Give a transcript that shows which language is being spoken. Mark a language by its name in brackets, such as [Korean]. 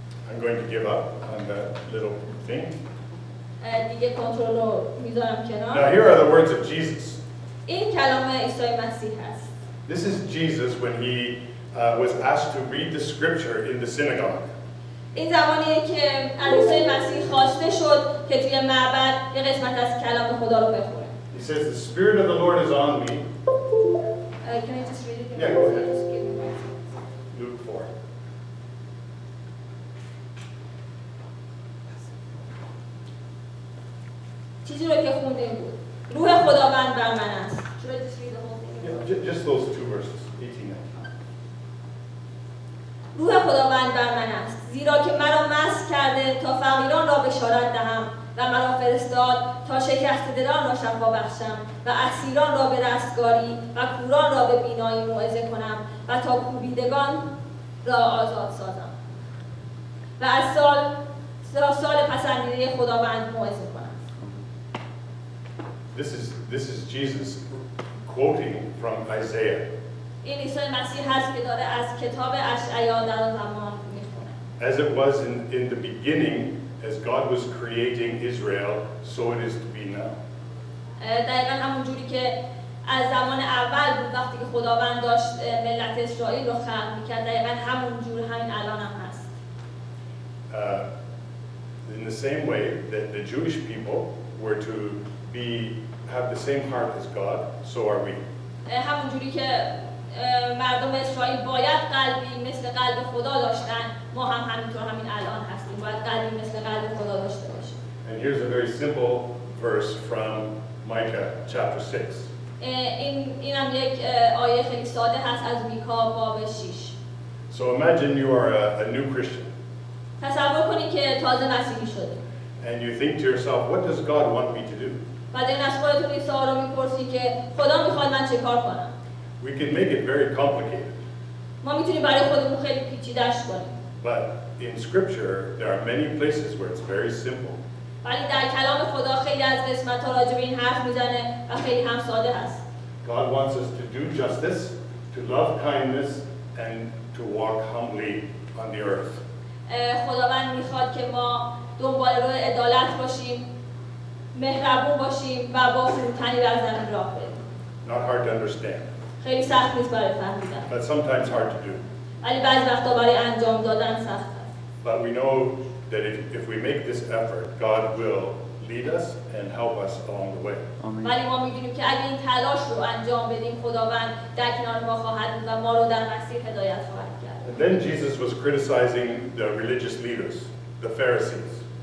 [English] I'm going to give up on that little thing. [Persian] دیگه کنترل رو میذارم [English] Now [Persian] کنار. [English] here are the words of Jesus. [Persian] این کلام عیسی مسیح هست. [English] This is Jesus when he was asked to read the scripture in the synagogue. [Persian] این زمانیه که عیسی مسیح خواسته شد که توی معبد یه قسمت از کلام خدا رو بخونه. [English] He says, the Spirit of the Lord is on me. Can I just read it? Yeah, go ahead. Just give me one second. Luke 4. [Persian] چیزی رو که خوندیم بود. روح خداوند بر من است. [English] Should I just read the whole thing? Yeah, just those two verses, 18 and 19. [Persian] روح خداوند بر من است زیرا که مرا مسح کرده تا فقیران را بشارت دهم و مرا فرستاد تا شکسته دلان را شفا بخشم و اسیران را به رستگاری و کوران را به بینایی موعظه کنم و تا کوبیدگان را آزاد سازم و از سال پسندیده خداوند موعظه کنم. [English] This is Jesus quoting from Isaiah. [Persian] این عیسی مسیح هست که داره از کتاب اشعیا در آن زمان میخونه. [English] As it was in the beginning, as God was creating Israel, so it is to be now. [Persian] دقیقا همون جوری که از زمان اول بود وقتی که خداوند داشت ملت اسرائیل رو خلق میکرد دقیقا همون جور همین الان هم هست. [English] In the same way that the Jewish people were to have the same heart as God, so are we. [Persian] همون جوری که مردم اسرائیل باید قلبی مثل قلب خدا داشتن ما هم همینطور همین الان هستیم باید قلبی مثل قلب خدا داشته باشیم. [English] And here's a very simple verse from Micah chapter 6. [Persian] این هم یک آیه خیلی ساده هست از میکا باب 6. [English] So imagine you are a new Christian. [Persian] تصور کنید که تازه مسیحی شده. [English] And you think to yourself, what does God want me to do? [Persian] بعد این از خودتون این سوال رو میپرسی که خدا میخواد من چه کار کنم؟ [English] We can make it very complicated. [Persian] ما میتونیم برای خودمون خیلی پیچیده‌اش کنیم. [English] But in scripture, there are many places where it's very simple. [Persian] ولی در کلام خدا خیلی از قسمت‌ها راجع به این حرف میزنه و خیلی هم ساده هست. [English] God wants us to do justice, to love kindness, and to walk humbly on the earth. [Persian] خداوند میخواد که ما دنبال راه عدالت باشیم، مهربون باشیم و با فروتنی بر زمین راه بریم. [English] Not hard to understand, [Persian] خیلی سخت نیست برای فهمیدن. [English] but sometimes hard to do. [Persian] ولی بعضی وقتا برای انجام دادن سخت است. [English] But we know that if we make this effort, God will lead us and help us along the way. [Persian] ولی ما میدونیم که اگه این تلاش رو انجام بدیم خداوند در کنار ما خواهد بود و ما رو در مسیر هدایت خواهد کرد. [English] And then Jesus was criticizing the religious leaders, the Pharisees.